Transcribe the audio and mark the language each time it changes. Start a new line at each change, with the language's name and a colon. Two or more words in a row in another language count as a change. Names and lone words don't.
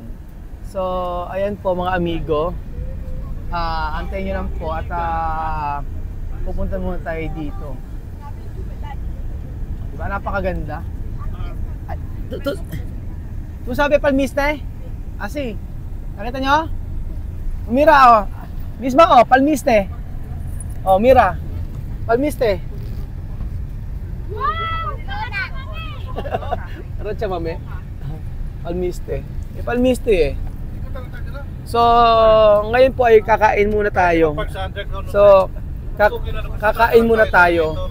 Filipino: So, ayan po, mga amigo. Antayin nyo lang po at pupunta muna tayo dito. Diba? Napakaganda. Kung sabi palmiste? Asi. Nakita nyo?
Spanish: Mira, Misma, palmiste. Mira. Palmiste.
Filipino: Wow! Ano siya, mami? Palmiste. Palmiste. So, ngayon po ay kakain muna tayo. So, kakain muna tayo.